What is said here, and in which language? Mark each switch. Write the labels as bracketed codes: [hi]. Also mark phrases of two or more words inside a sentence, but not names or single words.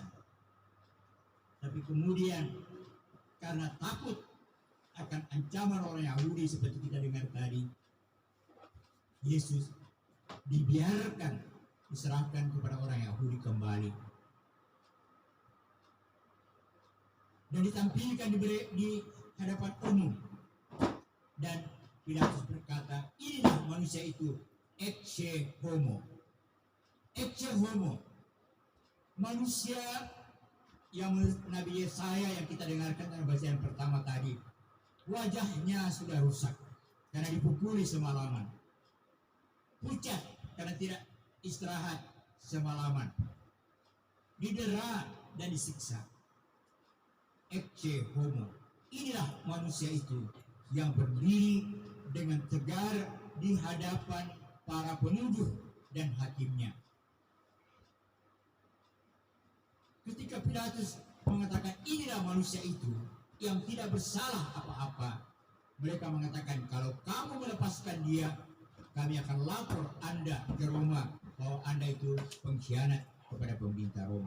[id] Tapi kemudian karena takut akan ancaman orang Yahudi seperti kita dengar tadi, Yesus dibiarkan diserahkan kepada orang Yahudi kembali dan ditampilkan di hadapan umum. Dan Pilatus berkata, inilah manusia itu, [la] ecce homo. Ecce homo, [id] manusia yang menurut Nabi Yesaya yang kita dengarkan dalam bacaan pertama tadi, wajahnya sudah rusak karena dipukuli semalaman, pucat karena tidak istirahat semalaman, didera dan disiksa. [la] Ecce homo, [id] inilah manusia itu yang berdiri dengan tegar di hadapan para penuduh dan hakimnya. Ketika Pilatus mengatakan inilah manusia itu yang tidak bersalah apa-apa, mereka mengatakan, kalau kamu melepaskan dia, kami akan lapor Anda ke Roma bahwa Anda itu pengkhianat kepada pemerintah Roma.